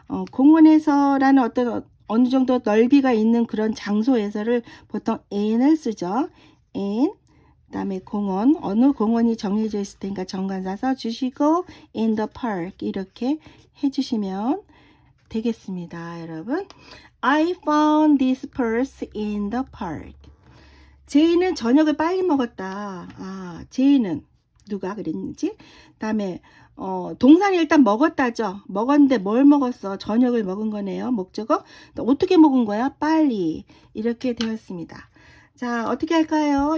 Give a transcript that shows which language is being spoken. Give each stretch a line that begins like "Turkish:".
Korean: 공원에서라는 어느 정도 넓이가 있는 그런 장소에서를 보통 in을 쓰죠. in 그다음에 공원 어느 공원이 정해져 있을 테니까 정관사 써주시고
English: in the park
Korean: 이렇게 해주시면 되겠습니다. 여러분
English: I found this purse in the park.
Korean: 제이는 저녁을 빨리 먹었다. 제이는 누가 그랬는지. 다음에 동사는 일단 먹었다죠. 먹었는데 뭘 먹었어? 저녁을 먹은 거네요. 목적어. 어떻게 먹은 거야? 빨리. 이렇게 되었습니다. 자, 어떻게 할까요?